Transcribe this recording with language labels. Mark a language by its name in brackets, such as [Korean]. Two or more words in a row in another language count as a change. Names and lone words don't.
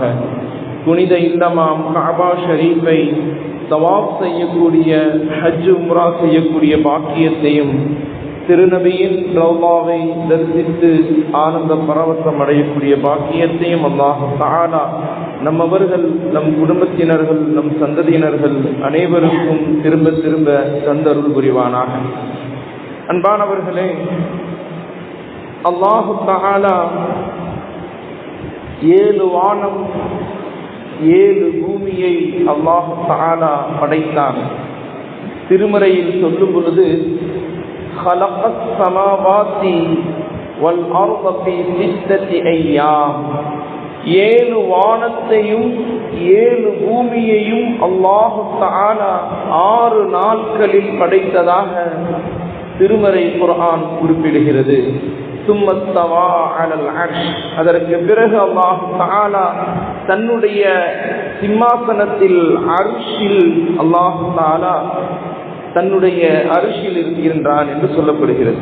[Tamil] புனித இல்லமாம் கஅபா ஷரீஃபை தவாப் செய்யக்கூடிய, ஹஜ் உம்ரா செய்யக்கூடிய பாக்கியத்தையும், திருநபியின் ரௌலாவை தரிசித்து ஆனந்த பரவசம் அடையக்கூடிய பாக்கியத்தையும் அல்லாஹ் தஆலா நம்மவர்கள், நம் குடும்பத்தினர்கள், நம் சந்ததியினர்கள் அனைவருக்கும் திரும்ப திரும்ப தந்தருள் புரிவானாக. அன்பானவர்களே, அல்லாஹ் தஆலா 7 வானம் 7 பூமியை அல்லாஹ் தஆலா படைத்தான். திருமறையில் சொல்லும் பொழுது [Arabic] خلقت السماوات والأرض في 6 أيام. [Tamil] 7 வானத்தையும் 7 பூமியையும் அல்லாஹு தஆலா 6 நாட்களில் படைத்ததாக திருமறை குர்ஆன் குறிப்பிடுகிறது. [Arabic] ثم استوى على العرش. [Tamil] அதற்கு பிறகு அல்லாஹு தஆலா தன்னுடைய சிம்மாசனத்தில் அர்ஷில் அல்லாஹு தஆலா தன்னுடைய அரிசியில் இருக்கின்றான் என்று சொல்லப்படுகிறது.